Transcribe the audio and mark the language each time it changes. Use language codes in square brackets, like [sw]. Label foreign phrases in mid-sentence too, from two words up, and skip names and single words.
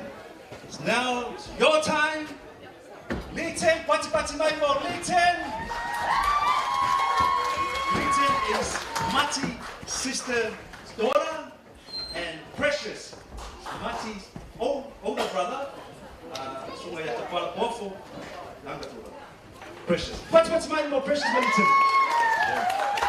[en] It's now your time. Leighton, [sm] pati mai mo Leighton. [en] Leighton is Mati's sister's daughter, and Precious, Mati's older brother. So we have to call Bofo, younger brother. Precious. [sm] Pati mai mo Precious Leighton. Yeah.